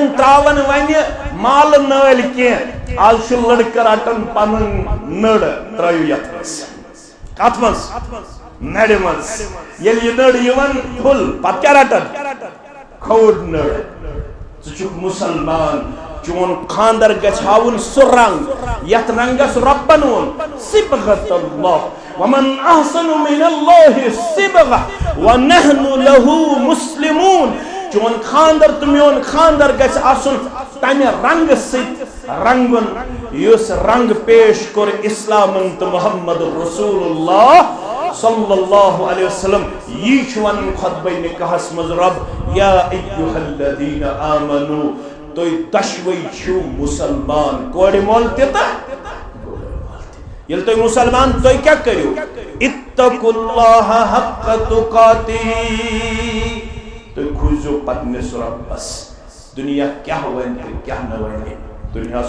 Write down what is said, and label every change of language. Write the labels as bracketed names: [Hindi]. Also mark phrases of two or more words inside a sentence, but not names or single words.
[Kashmiri] تراوان وۄنۍ مالہٕ نٲلۍ کینٛہہ آز چھُ لڑکہٕ رٹان پنُن نٔر ترٲیِو یتھ منٛز کتھ منٛز نرِ منٛز ییٚلہِ یہِ نٔر یِوان پھُل پتہٕ کیٛاہ رٹان کھوٚڑ نٔر ژٕ چھُکھ مسلمان چون خاندر گژھِ ہاوُن سُہ رنگ یتھ رنگس رۄبن ووٚن [Arabic] صبغۃ اللہ ومن احسن من اللہ صبغہ ونحن لہ مسلمون [Kashmiri] چون خاندر تو میون خاندر گژھِ آسُن تمہِ رنگ سۭتۍ رنگُن یُس رنگ پیش کوٚر اسلامن تہٕ [Arabic] محمد رسول اللہ صلی اللہ علیہ وسلم [Kashmiri] یہ چھُ ونان خطبہ نکاحس منٛز رب [Arabic] یا ایھا الذین آمنو [Kashmiri] تُہۍ دۄشوے چھِو مسلمان کورِ مول تہِ تہٕ ییٚلہِ تُہۍ مسلمان تُہۍ کیٛاہ کٔرِو [Arabic] اتقوا اللہ حق تقاتہ [Kashmiri] تُہۍ کھوٗژِو پننِس رۄبس دُنیا کیٛاہ وَنہِ تہٕ کیٛاہ نہٕ وَنہِ دُنیاہس